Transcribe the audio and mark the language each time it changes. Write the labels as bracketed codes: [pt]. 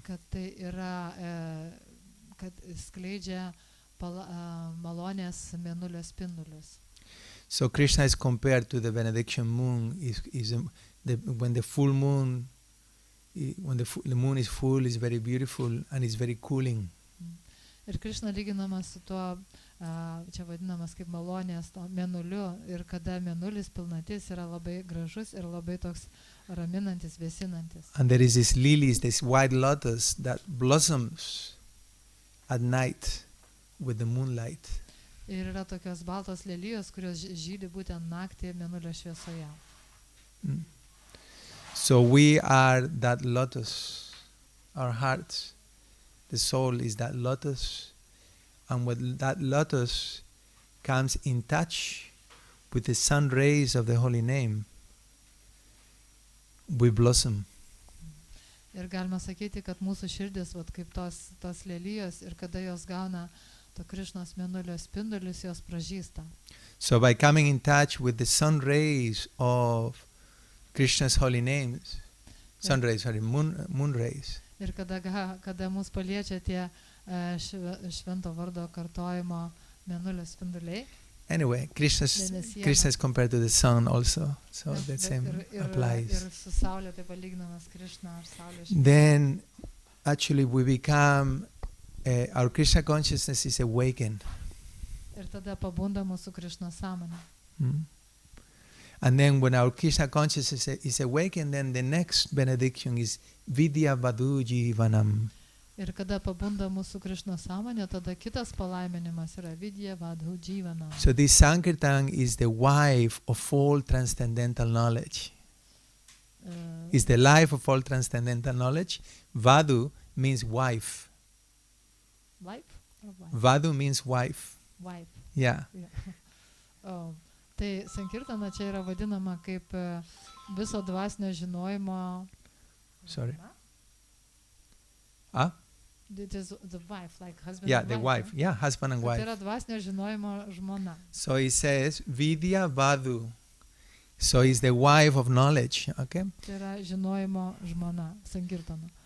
[lt] Kad tai yra, kad skleidžia malonės mėnulio spindulius. [en] So Krishna is compared to the benediction moon. When the full moon, when the moon is full, is very beautiful and is very cooling. [lt] Ir Krishna lyginamas su tuo, čia vadinamas kaip malonės mėnuliu, ir kada mėnulis pilnatis yra labai gražus ir labai toks raminantis, vėsinantis. [en] And there is this lilies, this white lotus that blossoms at night with the moonlight. [lt] Ir yra tokios baltos lelijos, kurios žydi būtent naktį mėnulio šviesoje. [en] So we are that lotus, our hearts. The soul is that lotus, and when that lotus comes in touch with the sun rays of the holy name, we blossom. [lt] Ir galima sakyti, kad mūsų širdis, vat, kaip tos lelijos, ir kada jos gauna to Krišnos mėnulio spindulius, jos pražysta. [en] So by coming in touch with the sun rays of Krishna's holy names, moon rays. [lt] Ir kada mus paliečia tie švento vardo kartojimo mėnulio spinduliai. [en] Anyway, Krishna is compared to the sun also, so the same applies. [lt] Ir su saulė taip palyginamas Krishna ar saulė. [en] Then actually we become, our Krishna consciousness is awakened. [lt] Ir tada pabunda mūsų Krishna sąmonė. [en] And then when our Krishna consciousness is awakened, then the next benediction is Vidya Vadu Jivanam. [lt] Ir kada pabunda mūsų Krishna sąmonė, tada kitas palaiminimas yra Vidya Vadu Jivanam. [en] So this Sankirtan is the wife of all transcendental knowledge. Is the life of all transcendental knowledge. Vadu means wife. Life? Vadu means wife. Wife. Yeah. Oh. [lt] Tai Sankirtana čia yra vadinama kaip viso dvasinio žinojimo. [en] Sorry. It is the wife, like husband Yeah, and the wife. Yeah, husband and wife. [lt] Tai yra dvasinio žinojimo žmona. [en] So it says Vidya Vadu. So it's the wife of knowledge. Okay. [lt] Tai yra žinojimo žmona, Sankirtana.